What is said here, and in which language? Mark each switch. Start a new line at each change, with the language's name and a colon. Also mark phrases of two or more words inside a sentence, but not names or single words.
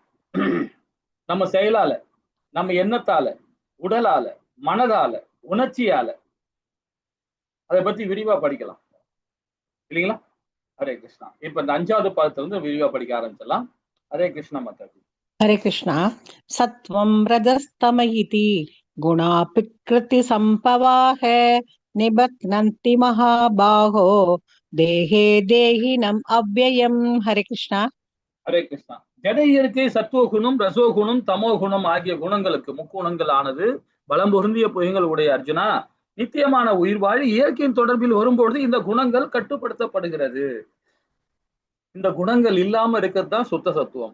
Tamil: நம்ம செயலால, நம்ம எண்ணத்தால, உடலால, மனதால, உணர்ச்சியால அதை பத்தி விரிவா படிக்கலாம் இல்லைங்களா? ஹரே கிருஷ்ணா. இப்ப இந்த 5வது பாதத்துல இருந்து விரிவா படிக்க ஆரம்பிச்சிடலாம். ஹரே கிருஷ்ணா மாதாஜி.
Sanskrit: हरे कृष्णा सत्वं रजस्तम इति गुणा प्रकृति संपवाः निबध्नन्ति महाबाहो देहे देहिनम् अव्ययम्. हरे कृष्णा.
Tamil: ஹரே கிருஷ்ணா. ஜட இயற்கை சத்துவகுணம், ரசோகுணம், தமோகுணம் ஆகிய குணங்களுக்கு முக்குணங்கள் ஆனது பலம் பொருந்திய பொய்கள் உடைய அர்ஜுனா, நித்தியமான உயிர் வாழி இயற்கையின் தொடர்பில் வரும்பொழுது இந்த குணங்கள் கட்டுப்படுத்தப்படுகிறது. இந்த குணங்கள் இல்லாம இருக்கிறது தான் சுத்த சத்துவம்.